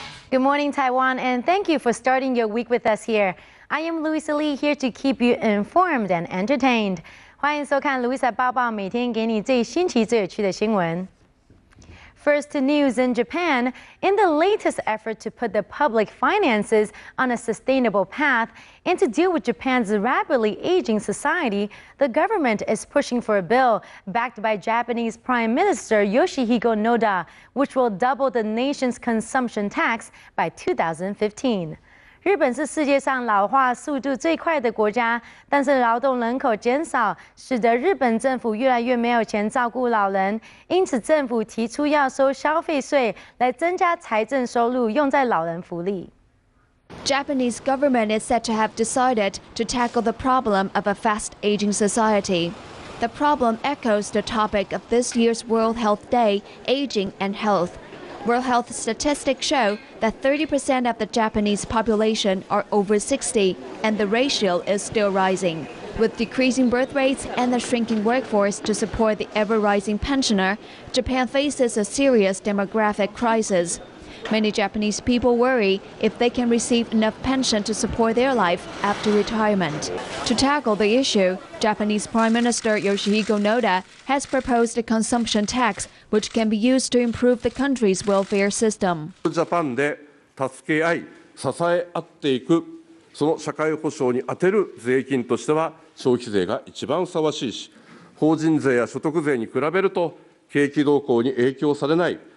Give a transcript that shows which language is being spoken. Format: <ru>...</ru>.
<en>Good morning, Taiwan, and thank you for starting your week with us here. I am Louisa here to keep you informed and entertained.</en> <zh>欢迎收看 Louisa 报报，每天给你最新奇、最有趣的新闻。</zh> <en>First news in Japan. In the latest effort to put the public finances on a sustainable path and to deal with Japan's rapidly aging society, the government is pushing for a bill backed by Japanese Prime Minister Yoshihiko Noda, which will double the nation's consumption tax by 2015.</en> <zh>日本是世界上老化速度最快的国家，但是劳动人口减少，使得日本政府越来越没有钱照顾老人，因此政府提出要收消费税来增加财政收入，用在老人福利。</zh> <en>Japanese government is said to have decided to tackle the problem of a fast-aging society. The problem echoes the topic of this year's World Health Day, Aging and Health. World Health statistics show that 30% of the Japanese population are over 60, and the ratio is still rising. With decreasing birth rates and the shrinking workforce to support the ever-rising pensioner, Japan faces a serious demographic crisis. Many Japanese people worry if they can receive enough pension to support their life after retirement. To tackle the issue, Japanese Prime Minister Yoshihiko Noda has proposed a consumption tax which can be used to improve the country's welfare system.</en> <ja>ジャパンで助け合い、支え合っていく、その社会保障に充てる税金としては消費税が一番ふさわしいし、法人税や所得税に比べると景気動向に影響されない。</ja>